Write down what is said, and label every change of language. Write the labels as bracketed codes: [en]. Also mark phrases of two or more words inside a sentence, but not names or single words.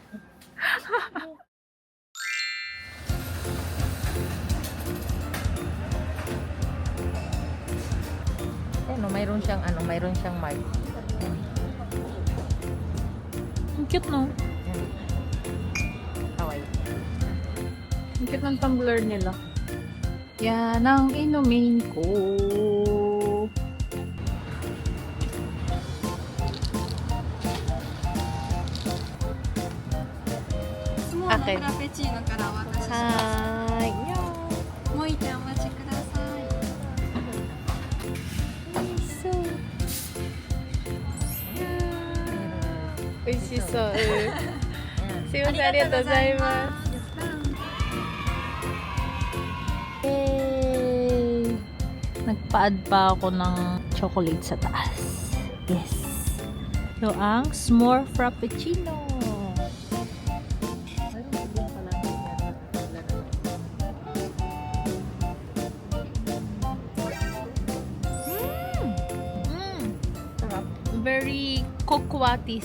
[tl] mayroon siyang mark. Ang cute, no? Kawaii. Ang cute ng tumbler nila. Yan ang inumin ko. Okay. [ja] フラペチーノからお渡しします。はーい。もう一点お待ちください。美味しそう。すいません、ありがとうございます。Yay! [tl] Nagpa-add pa ako ng chocolate sa taas. Yes. Ito ang s'more frappuccino. [en] Very cocoatis.